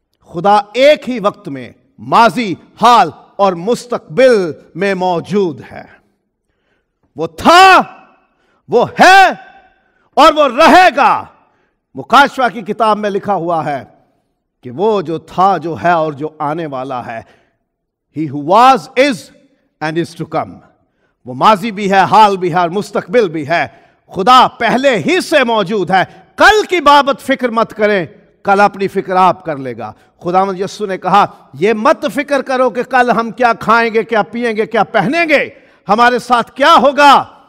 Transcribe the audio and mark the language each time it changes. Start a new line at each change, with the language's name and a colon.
Urdu: خدا ایک ہی وقت میں ماضی، حال اور مستقبل میں موجود ہے. وہ تھا، وہ ہے اور وہ رہے گا. مکاشفہ کی کتاب میں لکھا ہوا ہے کہ وہ جو تھا، جو ہے اور جو آنے والا ہے.
English: He who was, is and is to come.
Urdu: وہ ماضی بھی ہے، حال بھی ہے اور مستقبل بھی ہے. خدا پہلے ہی سے موجود ہے. کل کی بابت فکر مت کریں، کل اپنی فکر آپ کر لے گا. خداوند یسوع نے کہا یہ مت فکر کرو کہ کل ہم کیا کھائیں گے، کیا پیئیں گے، کیا پہنیں گے، ہمارے ساتھ کیا ہوگا.